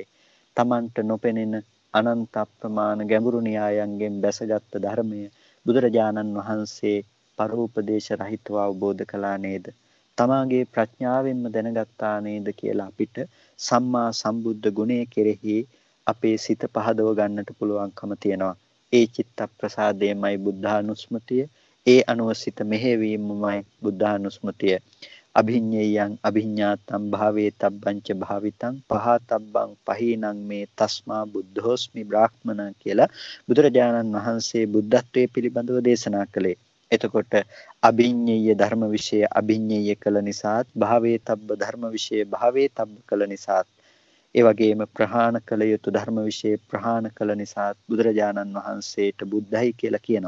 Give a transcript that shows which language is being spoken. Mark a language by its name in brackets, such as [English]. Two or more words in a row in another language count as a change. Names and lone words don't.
[Sinhala] තමන්ට නොපෙනෙන අනන්ත අප්‍රමාණ ගැඹුරු න්‍යායන්ගෙන් බැසගත් ධර්මය බුදුරජාණන් වහන්සේ පරෝපදේශ රහිතව අවබෝධ කළා නේද? තමාගේ ප්‍රඥාවෙන්ම දැනගත්තා නේද කියලා අපිට සම්මා සම්බුද්ධ ගුණය කෙරෙහි අපේ සිත පහදව ගන්නට පුළුවන්කම තියෙනවා. ඒ චිත්ත ප්‍රසාදයමයි බුද්ධානුස්මතිය. ඒ අනුව සිත මෙහෙවීමමයි බුද්ධානුස්මතිය. [Pali] අභිඤ්ඤයං අභිඤ්ඤාතං භාවේ තබ්බංච භාවිතං පහතබ්බං පහීනං මේ තස්මා බුද්ධෝස්මි බ්‍රාහ්මණ [Sinhala] කියලා බුදුරජාණන් වහන්සේ බුද්ධත්වයේ පිළිබඳව දේශනා කළේ. එතකොට අභිඤ්ඤය ධර්ම විශේෂ අභිඤ්ඤය කළ නිසාත් [Pali] භාවේ තබ්බ [Sinhala] ධර්ම විශේෂ [Pali] භාවේ තබ්බ [Sinhala] කළ නිසාත් ඒ වගේම ප්‍රහාණ කළ යුතු ධර්ම විශේෂ ප්‍රහාණ කළ නිසාත් බුදුරජාණන් වහන්සේට බුද්ධයි කියලා කියනවා.